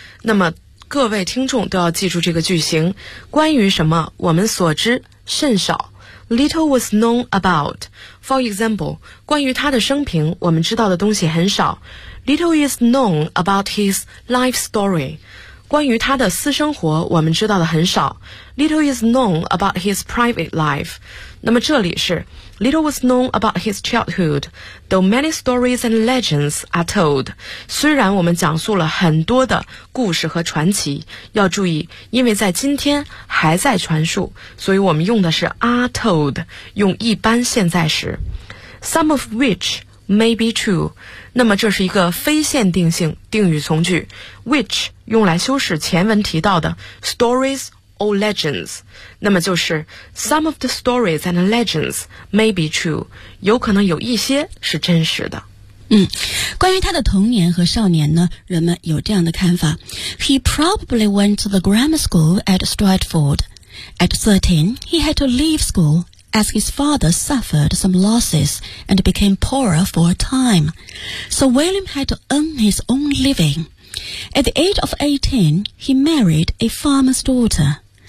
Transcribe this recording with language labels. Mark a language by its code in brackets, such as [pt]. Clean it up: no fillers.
[zh] 那么各位听众都要记住这个句型。关于什么我们所知甚少。 [en] Little was known about. For example, [zh] 关于他的生平我们知道的东西很少。 [en] Little is known about his life story. [zh] 关于他的私生活我们知道的很少。 [en] Little is known about his private life. [zh] 那么这里是 [en] Little was known about his childhood, though many stories and legends are told. [zh] 虽然我们讲述了很多的故事和传奇，要注意，因为在今天还在传述，所以我们用的是 [en] are told, [zh] 用一般现在时。 [en] Some of which... May be true. [zh] 那么这是一个非限定性定语从句 which 用来修饰前文提到的 [en] stories or legends. [zh] 那么就是 [en] some of the stories and legends may be true. [zh] 有可能有一些是真实的。关于他的童年和少年呢，人们有这样的看法。 [en] He probably went to the grammar school at Stratford. At 13, he had to leave school. As his father suffered some losses and became poorer for a time. So William had to earn his own living. At the age of 18, he married a farmer's daughter.